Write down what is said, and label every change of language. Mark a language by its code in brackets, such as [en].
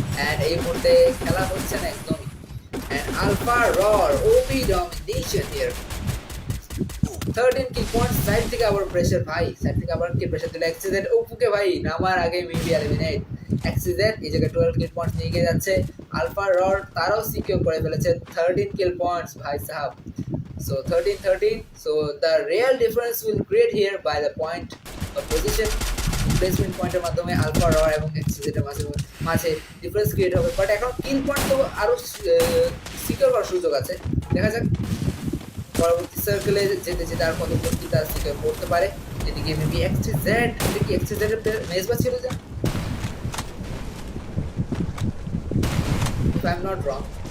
[bn] And এই মুহূর্তে খেলা হচ্ছে না একদমই। And alpha রর OP domination here, 13 kill point. Side থেকে আবার প্রেসার, ভাই সাইড থেকে আবার কি প্রেসার দিল XTZ ওপুকে, ভাই নামার আগে মেবি এলিমিনেট। XTZ এই জায়গায় 12 কিল পয়েন্ট নিয়ে গিয়ে যাচ্ছে। আলফা রর তারাও সিকিউর করে ফেলেছে 13 কিল পয়েন্টস ভাই সাহাব। [en] So 13-13. So the real difference will create here by the point of position placement [bn] পয়েন্টের মাধ্যমে আলফা রর এবং XTZ এর মাঝে ডিফারেন্স ক্রিয়েট হবে। বাট এখন কিল পয়েন্ট তো আরো সিকিউর করার সুযোগ আছে, দেখা যাক পরবর্তী সার্কেলে যেতে যেতে আর কতক্ষণ কি তার সিকিউর করতে পারে। এদিকে মেবি XTZ, কি XTZ এর মেজবা ছিল যা, [en] if I'm not wrong.